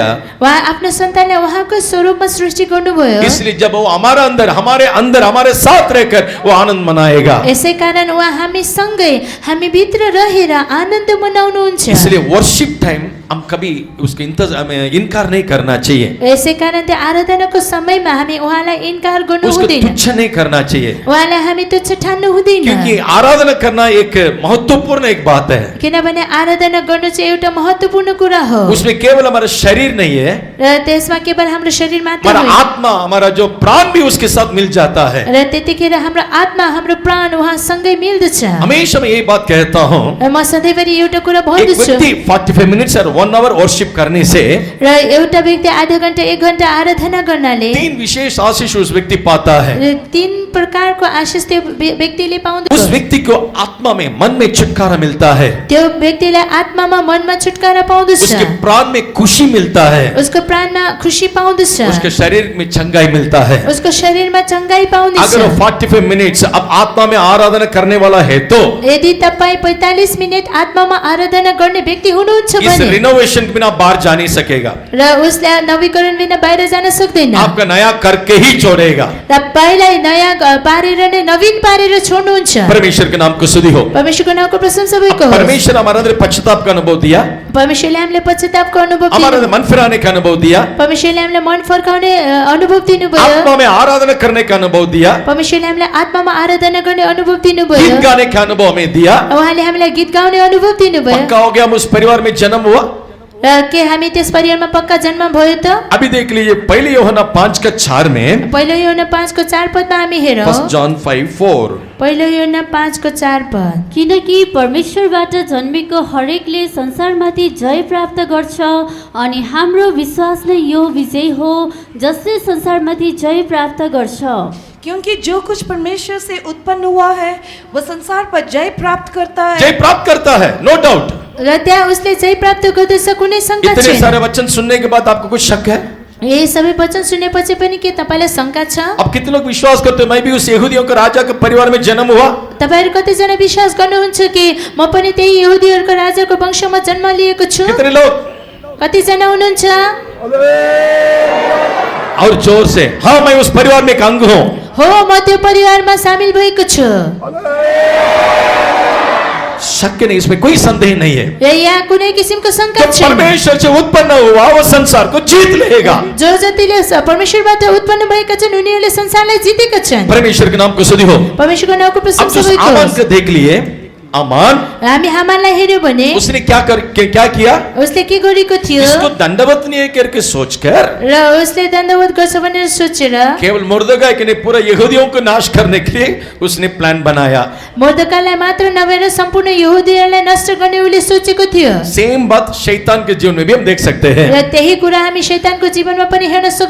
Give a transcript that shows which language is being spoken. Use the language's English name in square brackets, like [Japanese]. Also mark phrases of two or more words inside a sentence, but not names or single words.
[Nepali] उहाँ आफ्नो सन्तानलाई उहाँको स्वरूपमा सृष्टि गर्नुभयो। [Hindi] इसलिए जब वो हमारे अंदर हमारे साथ रहकर वो आनंद मनाएगा। [Nepali] यसै कारण उहाँ हामी सँगै हामी भित्र रहेर आनन्द मनाउनुहुन्छ। [Hindi] इसलिए [English] worship time [Hindi] हम कभी उसके इनकार नहीं करना चाहिए, [Nepali] यसै कारण त्यो आराधनाको समयमा हामी उहाँलाई इन्कार गर्नु [Hindi] उसको [Nepali] हुँदैन, [Hindi] तुच्छ नहीं करना चाहिए, [Nepali] उहाँलाई हामी तुच्छ ठान्नु हुँदैन। [Hindi] क्योंकि आराधना करना एक महत्वपूर्ण एक बात है। [Nepali] किनभने आराधना गर्नु चाहिँ एउटा महत्त्वपूर्ण कुरा हो। [Hindi] उसमें केवल हमारा शरीर नहीं है, [Nepali] र त्यसमा केवल हाम्रो शरीर मात्र [Hindi] हमारा [Nepali] होइन, [Hindi] आत्मा, हमारा जो प्राण भी उसके साथ मिल जाता है। [Nepali] र त्यतिखेर हाम्रो आत्मा हाम्रो प्राण उहाँसँगै मिल्दछ। [Hindi] हमेशा मैं यही बात कहता हूँ, [Nepali] र म सधैँभरि एउटा कुरा [Hindi] एक [Nepali] भन्दछु, [Hindi] व्यक्ति 45 मिनट्स और 1 [English] hour worship [Hindi] करने से [Nepali] र एउटा व्यक्ति आधा घण्टा 1 घण्टा आराधना गर्नाले [Hindi] 3 विशेष आशीष उस व्यक्ति पाता है। [Nepali] र 3 प्रकारको आशिष त्यो व्यक्तिले पाउँदछ। [Hindi] उस व्यक्ति को आत्मा में, मन में छुटकारा मिलता है, [Nepali] त्यो व्यक्तिलाई आत्मामा मनमा छुटकारा पाउँदछ, [Hindi] उसके प्राण में खुशी मिलता है, [Nepali] उसको प्राणमा खुसी पाउँदछ, [Hindi] उसके शरीर में चंगाई मिलता है। [Nepali] उसको शरीरमा चंगाई पाउँदछ। [Hindi] अगर वो 45 मिनट्स अब आत्मा में आराधना करने वाला है तो [Nepali] यदि तपाईँ 45 मिनेट आत्मामा आराधना गर्ने व्यक्ति हुनुहुन्छ [Hindi] इस [Nepali] भने [Hindi] रिनोवेशन के बिना बाहर जा नहीं सकेगा, [Nepali] र उसले नवीकरण बिना बाहिर जान सक्दैन, [Hindi] आपका नया करके ही छोड़ेगा। [Nepali] र पहिल्यै नयाँ पारेर नै नवीन पारेर छोड्नुहुन्छ। [Hindi] परमेश्वर के नाम को स्तुति हो। [Nepali] परमेश्वरको नामको प्रशंसा भएको होस्। [Hindi] परमेश्वर हमारे अंदर पश्चाताप का अनुभव दिया, [Nepali] परमेश्वरले हामीलाई पश्चातापको अनुभव [Hindi] हमारे [Nepali] दिनु, [Hindi] अंदर मन फिराने का अनुभव दिया, [Nepali] परमेश्वरले हामीलाई मन फर्काउने अनुभव दिनुभयो, [Hindi] आत्मा में आराधना करने का अनुभव दिया, [Nepali] परमेश्वरले हामीलाई आत्मामा आराधना गर्ने अनुभव दिनुभयो, [Hindi] गीत गाने का अनुभव हमें दिया। [Nepali] उहाँले हामीलाई गीत गाउने अनुभव दिनुभयो। [Hindi] पक्का हो गया हम उस परिवार में जन्म हुआ। [Nepali] र के हामी त्यस परिवारमा पक्का जन्म भयो त? [Hindi] अभी देख लीजिए पहले यूहन्ना 5:4 में, [Nepali] पहिलो योहन्ना 5:4 पदमा हामी हेरौँ। [English] 1 John 5:4, [Nepali] पहिलो योहन्ना 5:4 पद। किनकि परमेश्वरबाट जन्मेको हरेकले संसारमाथि जय प्राप्त गर्छ अनि हाम्रो विश्वास नै यो विजय हो जसले संसारमाथि जय प्राप्त गर्छ। [Hindi] क्योंकि जो कुछ परमेश्वर से उत्पन्न हुआ है वह संसार पर जय प्राप्त करता है। जय प्राप्त करता है, [English] no doubt. [Nepali] र त्यहाँ उसले जय प्राप्त गर्दछ, कुनै शङ्का [Hindi] इतने [Nepali] छैन। [Hindi] सारे वचन सुनने के बाद आपको कुछ शक है? [Nepali] यी सबै वचन सुनेपछि पनि के तपाईलाई शङ्का छ? [Hindi] अब कितने लोग विश्वास करते हैं मैं भी उस यहूदियों के राजा के परिवार में जन्म हुआ? [Nepali] तपाईहरु कतिजना विश्वास गर्नुहुन्छ कि म पनि त्यही यहुदीहरुको राजाको वंशमा जन्म लिएको छु? [Hindi] कितने लोग? [Nepali] कतिजना हुनुहुन्छ? [Hindi] और जोर से, हाँ मैं उस परिवार में एक अंग हूँ। [Nepali] हो, म त्यो परिवारमा सामेल भएको छु। [Hindi] शक नहीं, इसमें कोई संदेह नहीं है। [Nepali] र यहाँ कुनै किसिमको शङ्का [Hindi] जब [Nepali] छैन। [Hindi] परमेश्वर से उत्पन्न हुआ वो संसार को जीत लेगा। [Nepali] जो जतिले परमेश्वरबाट उत्पन्न भएका छन् उनीहरूले संसारलाई जितेका छन्। [Hindi] परमेश्वर के नाम को स्तुति हो। [Nepali] परमेश्वरको नामको [Hindi] अब [Nepali] प्रशंसा [Hindi] उस [Nepali] भएको [Hindi] आमान [Nepali] होस्। [Hindi] को देख लिए, आमान [Nepali] हामी हामानलाई हेर्यो भने [Hindi] उसने क्या किया? [Nepali] उसले के गरेको थियो? [Hindi] इसको दंडवत नहीं करके सोचकर [Nepali] र उसले दण्डवत गर्छ भनेर सोचेर [Hindi] केवल मुर्दगाय के नहीं पूरा यहूदियों को नाश करने के लिए उसने प्लान बनाया। [Nepali] मोर्दकालाई मात्र नभएर सम्पूर्ण यहुदीहरूलाई नष्ट गर्ने उसले सोचेको थियो। [Hindi] सेम बात शैतान के जीवन में भी हम देख सकते हैं। [Nepali] र त्यही कुरा हामी शैतानको जीवनमा पनि हेर्न सक्छौँ।